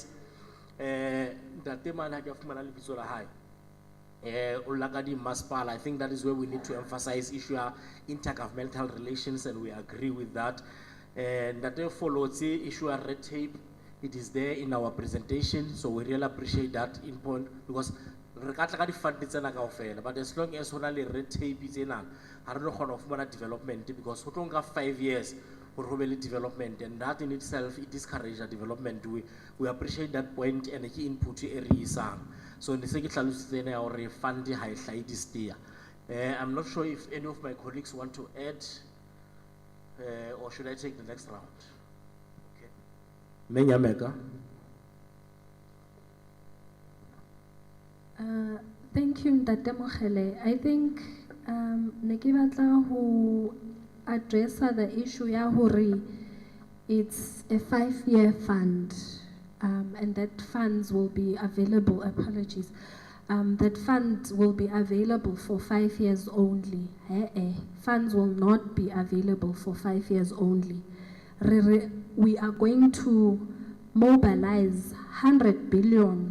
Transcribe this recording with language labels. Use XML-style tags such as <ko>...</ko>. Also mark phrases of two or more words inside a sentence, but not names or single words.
<en>I think that is where we need to emphasize issue intergovernmental relations, and we agree with that. And that they follow the issue of red tape. It is there in our presentation, so we really appreciate that in point because</en> <st>re ka tla ka di-fund tsena kaofela,</st> <en>but as long as</en> <st>ho na le</st> <en>red tape</en> <st>tsena ha re no kgona ho fumana</st> <en>development, because</en> <st>ho tlo nka</st> <en>5 years</en> <st>hore ho be le</st> <en>development, and that in itself it discourages development. We appreciate that point, and</en> <st>ke input e re isang. So ne se ke hlalositse ena ya hore fund ha e hlahe DESTEA.</st> <en>I'm not sure if any of my colleagues want to add, or should I take the next round? Okay. Menyameka. Thank you, Ntate Mogele. I think</en> <st>ne ke batla ho</st> <en>address the issue</en> <st>ya hore</st> <en>it's a 5-year fund, and that funds will be available. Apologies. That funds will be available for 5 years only. Funds will not be available for 5 years only. We are going to mobilize 100 billion.</en>